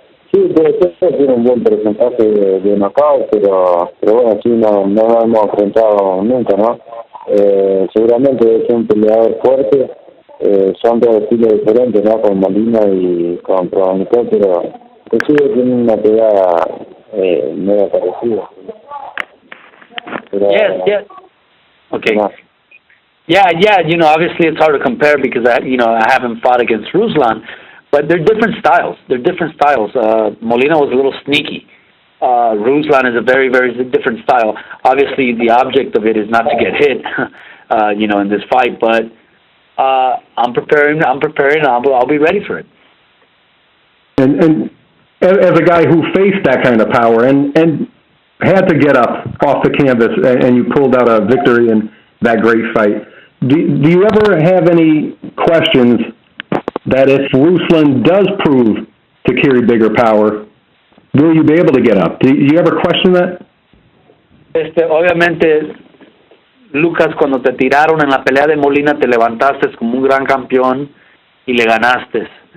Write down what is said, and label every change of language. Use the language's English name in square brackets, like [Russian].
[Spanish] Sí, puede ser que tiene un buen porcentaje de knockout, pero bueno, sí, no lo hemos enfrentado nunca, ¿no? Seguramente es un peleador fuerte, son dos estilos diferentes, ¿no? Con Molina y con Provodnikov, pero inclusive tiene una pegada medio parecida. Pero, [English] yes. Okay. Yeah, obviously it's hard to compare because I haven't fought against Ruslan, but they're different styles. Molina was a little sneaky. Ruslan is a very, very different style. Obviously, the object of it is not to get hit, in this fight, but I'm preparing. I'll be ready for it. And as a guy who faced that kind of power and had to get up off the canvas and you pulled out a victory in that great fight, do you ever have any questions that if Ruslan does prove to carry bigger power, will you be able to get up? Do you ever question that? [Spanish] Obviamente, Lucas, cuando te tiraron en la pelea de Molina, te levantaste como un gran campeón y le ganaste.